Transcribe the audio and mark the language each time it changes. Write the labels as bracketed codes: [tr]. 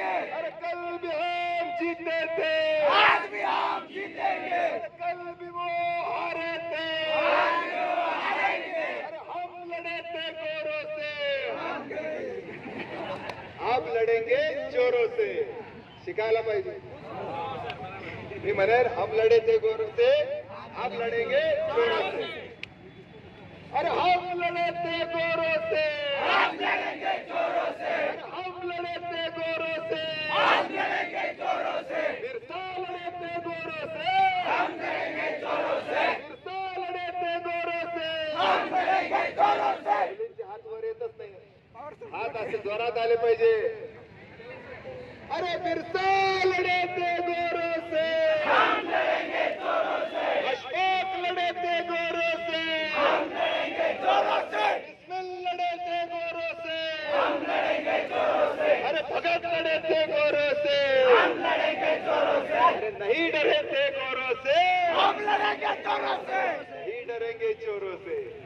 [hi] अरे कल भी हम जीते थे, आज भी हम जीतेंगे, कल भी वो हारे थे, अरे हम लड़े थे गोरों से, आप लढेंगे चोरों से. [mr] शिकायला पाहिजे. मी म्हणेन [hi] हम लढे थे गोरों से, आप लढेंगे चोरों से. अरे हम लड़े थे गोरों से, हम लड़ेंगे चोरों से, हम लड़े थे गोरों से, हम लड़ेंगे चोरों से, बिरसा लड़े थे गोरों से, हम लड़ेंगे चोरों से, बिरसा लड़े थे गोरों से, हम लड़ेंगे चोरों से. [mr] हात वर येतच नाही, हात असे जोरात आले पाहिजे. [hi] अरे बिरसा लड़े थे गोरों से, हम लड़ेंगे चोरों से, अशोक लड़े थे गोरों से, हम लड़ेंगे चोरों से, बिस्मिल लड़े थे गोरों से, हम लड़ेंगे चोरों से, अरे भगत लड़े थे गोरों से, हम लड़ेंगे चोरों से, अरे नहीं डरे थे गोरों से, हम लड़ेंगे चोरों से, नहीं डरेंगे चोरों से,